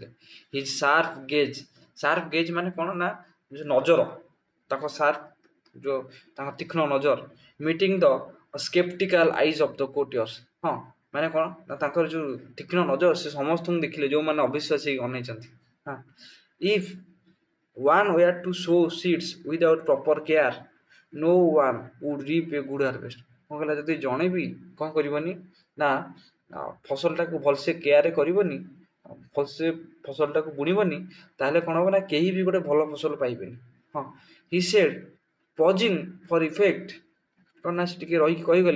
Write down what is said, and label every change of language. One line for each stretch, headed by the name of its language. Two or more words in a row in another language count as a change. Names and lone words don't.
English: his sharp gaze
Odia: ମାନେ କ'ଣ ନା ନଜର, ତାଙ୍କ ସାର୍ପ ଯେଉଁ ତାଙ୍କ ତୀକ୍ଷ୍ଣ ନଜର,
English: meeting the skeptical eyes of the courtiers.
Odia: ହଁ, ମାନେ କ'ଣ ନା ତାଙ୍କର ଯେଉଁ ତୀକ୍ଷ୍ଣ ନଜର ସେ ସମସ୍ତଙ୍କୁ ଦେଖିଲେ ଯେଉଁମାନେ ଅବିଶ୍ୱାସୀ ହେଇକି ଅନେଇଛନ୍ତି।
English: ହଁ, ଇଫ୍ one were to sow seeds without proper care, no one would reap a good harvest।
Odia: କ'ଣ କହିଲା, ଯଦି ଜଣେ ବି କ'ଣ କରିବନି ନା ଫସଲଟାକୁ ଭଲସେ କେୟାର କରିବନି, ଭଲସେ ଫସଲଟାକୁ ବୁଣିବନି, ତାହେଲେ କ'ଣ ହେବ ନା କେହି ବି ଗୋଟେ ଭଲ ଫସଲ ପାଇବେନି।
English: ହଁ, he said pausing for effect.
Odia: କ'ଣ ନା ସେ ଟିକେ ରହିକି କହିଗଲେ।